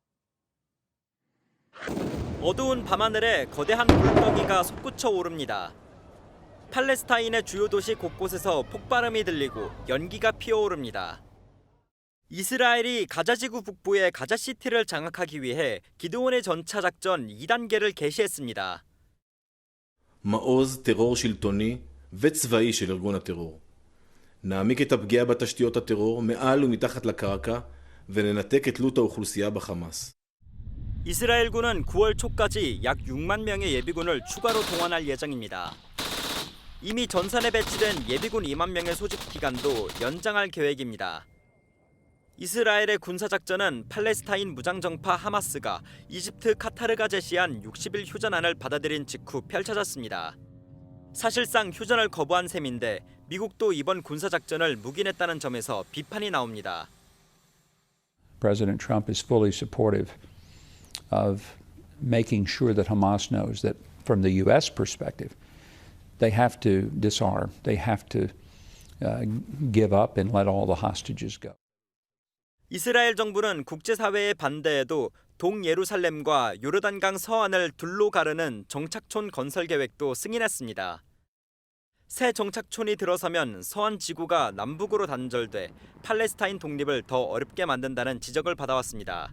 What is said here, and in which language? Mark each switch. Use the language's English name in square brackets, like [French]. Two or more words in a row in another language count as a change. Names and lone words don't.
[Korean] 어두운 밤하늘에 거대한 불덩이가 솟구쳐 오릅니다. 팔레스타인의 주요 도시 곳곳에서 폭발음이 들리고 연기가 피어오릅니다. 이스라엘이 가자지구 북부의 가자시티를 장악하기 위해 기드온의 전차 작전 2단계를 개시했습니다. [Hebrew] מעוז טרור שלטוני וצבאי של ארגון הטרור. נעמיק את הפגיעה בתשתיות הטרור מעל ומתחת לקרקע וננתק את תלות האוכלוסייה בחמאס. [Korean] 이스라엘군은 9월 초까지 약 6만 명의 예비군을 추가로 동원할 예정입니다. 이미 전선에 배치된 예비군 2만 명의 소집 기간도 연장할 계획입니다. 이스라엘의 군사작전은 팔레스타인 무장정파 하마스가 이집트 카타르가 제시한 60일 휴전안을 받아들인 직후 펼쳐졌습니다. 사실상 휴전을 거부한 셈인데 미국도 이번 군사작전을 묵인했다는 점에서 비판이 나옵니다. [English] President Trump is fully supportive of making sure that Hamas knows that from the U.S. perspective, they have to disarm, they have to give up and let all the hostages go. [Korean] 이스라엘 정부는 국제사회의 반대에도 동예루살렘과 요르단강 서안을 둘로 가르는 정착촌 건설 계획도 승인했습니다. 새 정착촌이 들어서면 서안 지구가 남북으로 단절돼 팔레스타인 독립을 더 어렵게 만든다는 지적을 받아왔습니다.